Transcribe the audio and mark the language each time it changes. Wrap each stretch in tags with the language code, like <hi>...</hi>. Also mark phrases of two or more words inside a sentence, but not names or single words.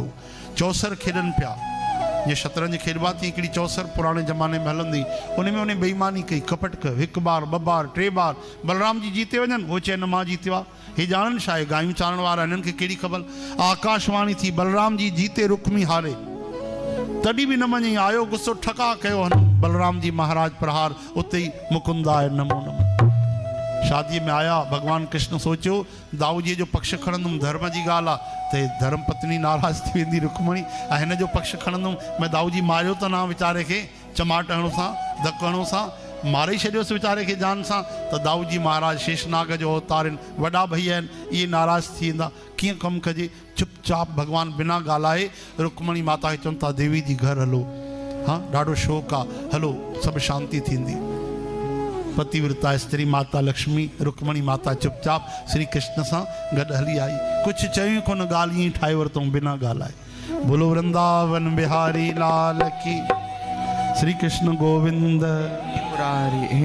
<sd>चौसर खेॾनि पिया, ये शतरंज खेॾबा थी हिकिड़ी चौसर</sd> <hi>पुराने ज़माने में</hi> <sd>हलंदी, उन बेईमानी कई, कपट कयो। हिकु बार ॿ बार टे बार बलराम जी जीते वञनि, वो चए न मां जीतियो आहे। हे ॼाणनि छा आहे? गायूं चारण वारा, हिननि खे कहिड़ी ख़बर? आकाशवाणी थी बलराम जी जीते रुक्मी हारे, तॾहिं बि न मञी। आयो गुस्सो, ठका कयो हन बलराम जी महाराज प्रहार, उते ई मुकुंदाय नमो नमः। शादी में आया भगवान कृष्ण सोचियो दाऊ जी जो पक्ष खणंदुमि, धर्म जी ॻाल्हि आहे त धर्म पत्नी नाराज़ थी वेंदी रुक्मणी, ऐं हिन जो पक्ष खणंदुमि। मैं दाऊ जी मारियो त न वीचारे खे, चमाट हणो सां, धक हणो सां मारे ई छॾियोसि वीचारे खे जान सां। त दाऊ जी महाराज शेषनाग जो अवतार आहिनि, वॾा भैया आहिनि, इहे नाराज़ थी वेंदा। कीअं कमु कजे? चुपचाप भगवान बिना ॻाल्हाए रुक्मणी माता खे चवनि था देवी जी घर हलो, हाँ ॾाढो शौक़ु आहे, हलो सभु शांति थींदी। पतिव्रता स्त्री माता लक्ष्मी रुक्मणी माता चुपचाप श्री कृष्ण सां गॾु हली आई। कुझु चयूं कोन, ॻाल्हि ईअं ठाहे वरितऊं बिना ॻाल्हाए।</sd> <hi>बोलो वृंदावन बिहारी लाल की, श्री कृष्ण गोविंद मुरारी।</hi>